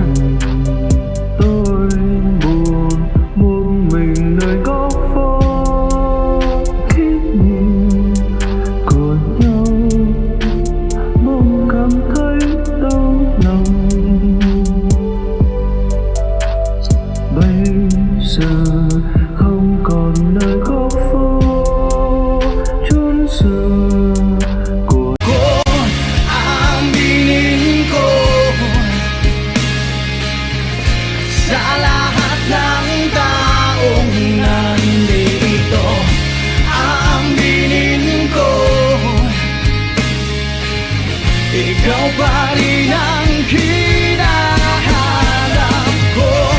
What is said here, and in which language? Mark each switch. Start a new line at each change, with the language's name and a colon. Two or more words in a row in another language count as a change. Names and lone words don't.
Vietnamese: Tôi buồn một mình nơi góc phố, khi nhìn còn nhau bỗng cảm thấy đau lòng. Bây giờ không còn nơi góc phố chốn xưa của
Filipino: Aminin ko sa lahat ng taong nandito. Aminin ko, ikaw pa rin ang hinahanap ko.